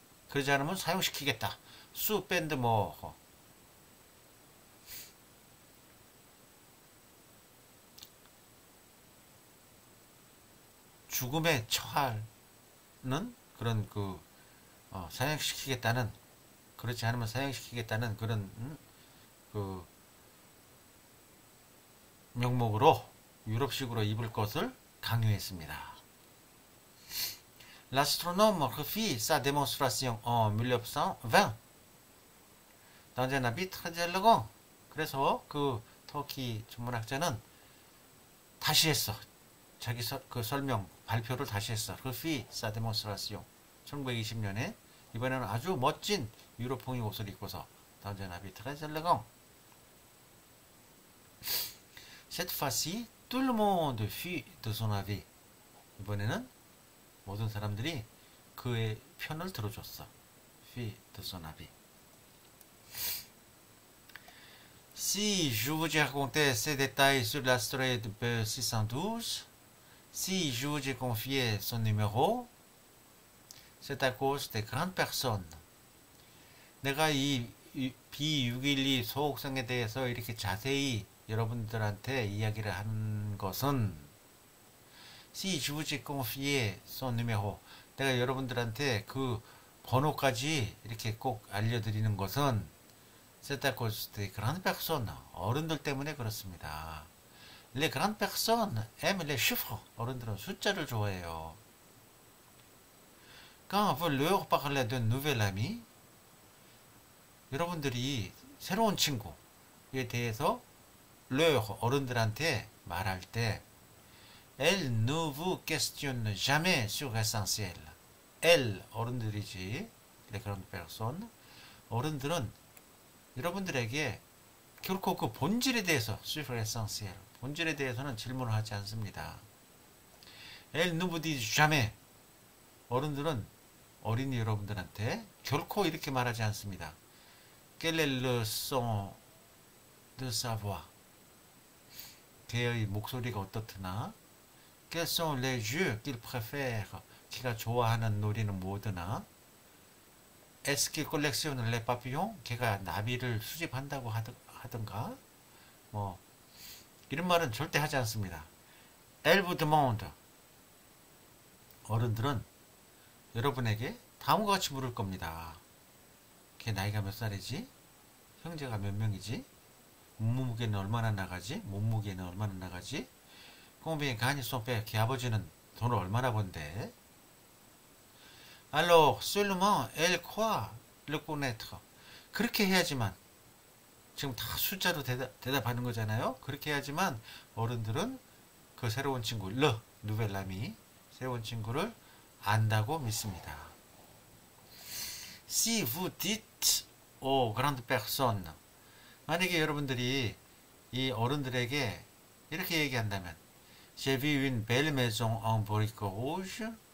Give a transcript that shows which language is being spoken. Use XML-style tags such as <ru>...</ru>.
<ko>그러지 않으면 사용시키겠다. 수 밴드 뭐 죽음에 처하는 그런 그 사형시키겠다는 그렇지 않으면 사형시키겠다는 그런 그 명목으로 유럽식으로 입을 것을 강요했습니다.</ko> <fr>L'astronome refit sa démonstration en 1920 dans un habit très élégant.</fr> <ko>그래서 그 터키 천문학자는 다시 했어. 자기 그 설명 발표를 다시 했어.</ko> <fr>refit sa démonstration.</fr> <ko>1920년에 이번에는 아주 멋진 유럽풍의 옷을 입고서</ko> <fr>dans un habit très élégant. Cette fois-ci, tout le monde fut de son avis.</fr> <ko>이번에는 모든 사람들이 그의 편을 들어줬어.</ko> <fr>fut de son avis. Si je vous ai raconté ces détails sur l'astéroïde B612, si je vous ai confié son numéro, c'est à cause des grandes personnes.</fr> <ko>내가 이 B612 소옥성에 대해서 이렇게 자세히 여러분들한테 이야기를 한 것은</ko> <fr>si je vous ai confié son numéro,</fr> <ko>내가 여러분들한테 그 번호까지 이렇게 꼭 알려드리는 것은</ko> <fr>c'est à cause des grandes personnes,</fr> <ko>어른들 때문에 그렇습니다.</ko> <fr>Les grandes personnes aiment les chiffres,</fr> <ko>어른들은 숫자를 좋아해요.</ko> <fr>Quand vous leur parlez d'un nouvel ami,</fr> <ko>여러분들이 새로운 친구에 대해서</ko> <fr>leur,</fr> <ko>어른들한테 말할 때</ko> <fr>elle ne vous questionne jamais sur l'essentiel.</fr> <ko>elle, 어른들이지,</ko> <fr>les grandes personnes,</fr> <ko>어른들은 여러분들에게 결코 그 본질에 대해서</ko> <fr>sur l'essentiel,</fr> <ko>본질에 대해서는 질문을 하지 않습니다.</ko> <fr>elle ne vous dit jamais,</fr> <ko>어른들은 어린이 여러분들한테 결코 이렇게 말하지 않습니다.</ko> <fr>Quel est le son de sa voix?</fr> <ko>그의 목소리가 어떻으나?</ko> <fr>Quels sont les jeux qu'il préfère?</fr> <ko>그가 좋아하는 놀이는 뭐드나?</ko> <fr>Est-ce qu'il collectionne les papillons?</fr> <ko>걔가 나비를 수집한다고 하던가? 뭐 이런 말은 절대 하지 않습니다.</ko> <fr>Elle vous demande.</fr> <ko>어른들은 여러분에게 다음과 같이 물을 겁니다. 걔 나이가 몇 살이지? 형제가 몇 명이지? 몸무게는 얼마나 나가지? 몸무게는 얼마나 나가지?</ko> <fr>combien gagne son père?</fr> <ko>걔 아버지는 돈을 얼마나 번대?</ko> <fr>Alors seulement elle croit le connaître.</fr> <ko>그렇게 해야지만, 지금 다 숫자로 대답하는 거잖아요. 그렇게 해야지만 어른들은 그 새로운 친구,</ko> <fr>le nouvel ami,</fr> <ko>새로운 친구를 안다고 믿습니다.</ko> <fr>Si vous dites aux grandes personnes,</fr> <ko>만약에 여러분들이 이 어른들에게 이렇게 얘기한다면</ko> <fr>J'ai vu une belle maison en briques rouges.</fr>